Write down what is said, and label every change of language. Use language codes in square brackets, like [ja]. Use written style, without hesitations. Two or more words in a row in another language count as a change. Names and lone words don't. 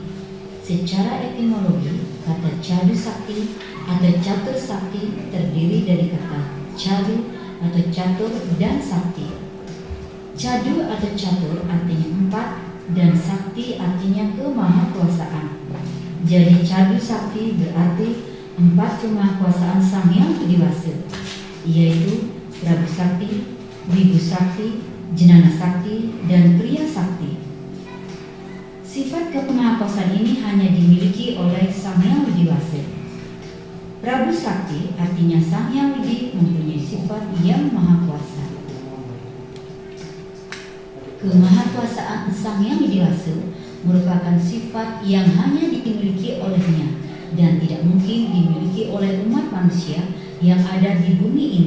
[id] Secara etimologi, kata Cadu Sakti atau Catur Sakti terdiri dari kata Cadu atau Catur dan Sakti. Cadu atau catur artinya 4 dan sakti artinya kemahakuasaan. Jadi cadu sakti berarti 4 kemahakuasaan Sang Hyang Widi Wasa, yaitu Prabu Sakti, Wibu Sakti, Jenana Sakti, dan Kriya Sakti. Sifat kemahakuasaan ini hanya dimiliki oleh Sang Hyang Widi Wasa. Prabu Sakti artinya Sang Hyang Widi mempunyai sifat yang maha kuasa. Kemahakuasaan Sang Hyang Widi Wasa merupakan sifat yang hanya dimiliki olehnya dan tidak mungkin dimiliki oleh umat manusia yang ada di bumi ini.